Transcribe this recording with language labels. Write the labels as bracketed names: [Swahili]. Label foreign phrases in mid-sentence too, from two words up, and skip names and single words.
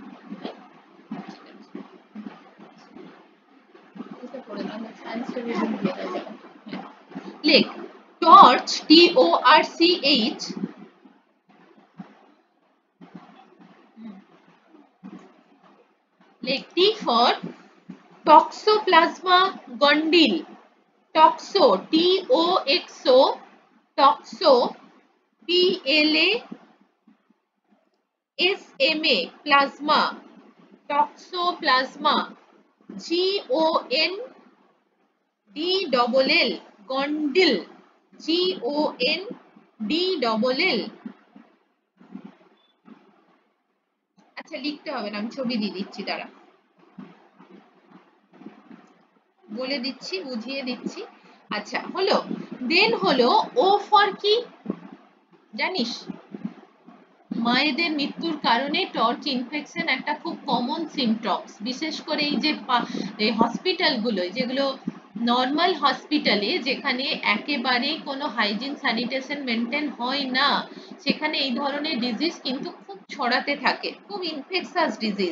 [English] লেখ টর্চ, TORCH, লেখ T for toxoplasma gondyle, toxo TOXO, toxo PLASMA, plasma, toxoplasma GONDLL, gondyle GONDLL। [Bangla] আচ্ছা লিখতে হবে না, আমি ছবি দিয়ে দিচ্ছি, দাঁড়া বলে দিচ্ছি, বুঝিয়ে দিচ্ছি। আচ্ছা হলো, দেন হলো [English] O for [Bangla] কি জানিস? মায়েদের মৃত্যুর কারণে [English] torch infection [Bangla] একটা খুব [English] common symptoms, [Bangla] বিশেষ করে এই যে হসপিটালগুলো, যেগুলো [English] normal hospitale [Bangla] যেখানে একেবারে কোনো [English] hygiene sanitation maintain [Bangla] হয় না, সেখানে এই ধরনের ডিজিজ কিন্তু খুব ছড়াতে থাকে, খুব [English] infectious disease.